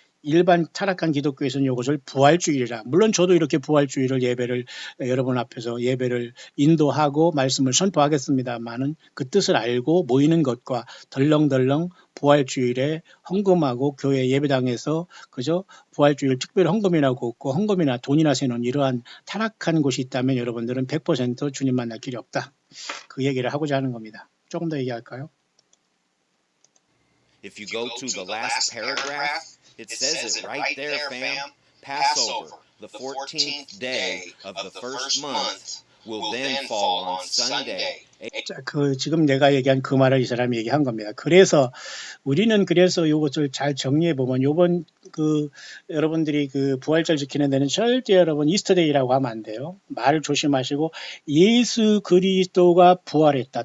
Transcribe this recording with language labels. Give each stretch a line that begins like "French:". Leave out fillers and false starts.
Korean: 일반 타락한 기독교에서는 이것을 부활주일이라. 물론 저도 이렇게 부활주일을 예배를 여러분 앞에서 예배를 인도하고 말씀을 선포하겠습니다만은 그 뜻을 알고 모이는 것과 덜렁덜렁 부활주일에 헌금하고 교회 예배당에서 그저 부활주일 특별 헌금이나 걷고 헌금이나 돈이나 세는 이러한 타락한 곳이 있다면 여러분들은 100% 주님 만날 길이 없다. 그 얘기를 하고자 하는 겁니다. 조금 더 얘기할까요?
English: If you go to the last paragraph, it says it right there, fam. Passover, the 14th day of the first month, will then fall on Sunday.
Korean: 자, 지금 내가 얘기한 그 말을 이 사람이 얘기한 겁니다. 그래서 우리는 그래서 이것을 잘 정리해 보면 요번 여러분들이 부활절 지키는 데는 절대 여러분 이스터데이라고 하면 안 돼요. 말을 조심하시고 예수 그리스도가 부활했다.